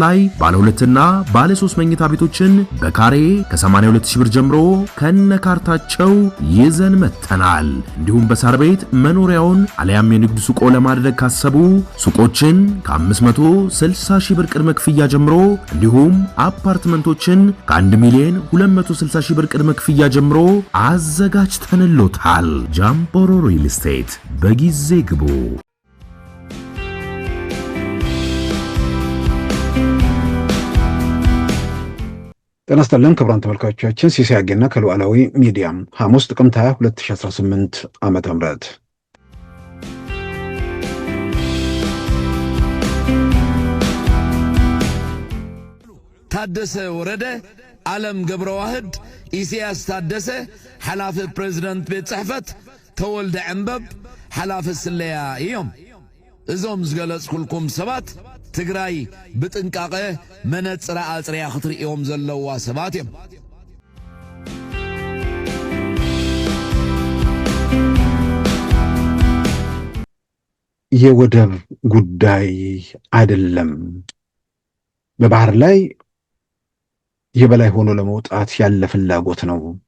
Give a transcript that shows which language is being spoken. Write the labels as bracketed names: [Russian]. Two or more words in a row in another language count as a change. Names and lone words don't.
[Amharic] ላይ ባለ 2 እና ባለ 3 መኝታ ቤቶችን በካሬ ከ82000 ብር ጀምሮ ከነካርታቸው ይዘን መተናል። እንዲሁም በሳር ቤት መኖሪያውን አለያም የንግድ ሱቆ ለማድረግ ካሰቡ ሱቆችን ከ560,000 ብር ቅድመ ክፍያ ጀምሮ እንዲሁም አፓርትመንቶችን ከ1,260,000 ብር ቅድመ ክፍያ ጀምሮ አዘጋጅተንሎታል። ጃምቦሮ ሪል ስቴት በጊዜ ግቡ። ጤና ይስጥልን ክቡራን ተመልካቾቻችን፣ ሲሳይ አጌና ከሉዓላዊ ሚዲያ ሐሙስ ጥቅምት 20 2018 ዓመተ ምህረት [Tigrinya] ታደሰ ወረደ፣ ዓለም ገብረ ዋህድ፣ ኢሳያስ ታደሰ ሓላፊ ፕሬዝዳንት ቤት ጽሕፈት፣ ተወልደ ዕንበብ ሓላፊ ስለያ እዮም። እዞም ዝገለጽኩልኩም ሰባት ትግራይ ብጥንቃቐ መነጽረ አጽሪያ ክትርእዮም ዘለዋ ሰባት እዮም። [Amharic] የወደብ ጉዳይ አይደለም፣ በባህር ላይ የበላይ ሆኖ ለመውጣት ያለ ፍላጎት ነው